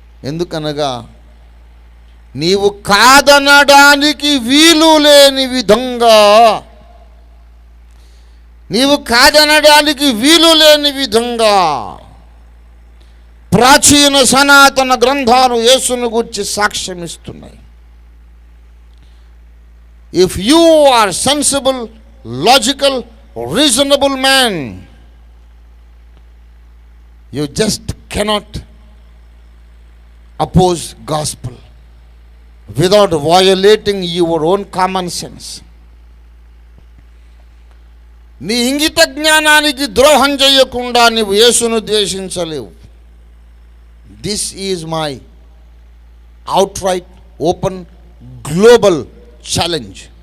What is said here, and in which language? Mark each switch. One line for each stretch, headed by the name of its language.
Telugu: ఎందుకనగా నీవు కాదనడానికి వీలు లేని విధంగా, నీవు కాదనడానికి వీలు లేని విధంగా ప్రాచీన సనాతన గ్రంథాలు యేసును గురించి సాక్ష్యమిస్తున్నాయి.
English: If you are sensible, logical, reasonable man, you just cannot oppose gospel without violating your own common sense.
Telugu: నీ ఇంగిత జ్ఞానానికి ద్రోహం చేయకుండా నీవు యేసును ద్వేషించలేవు.
English: This is my outright, open, global challenge.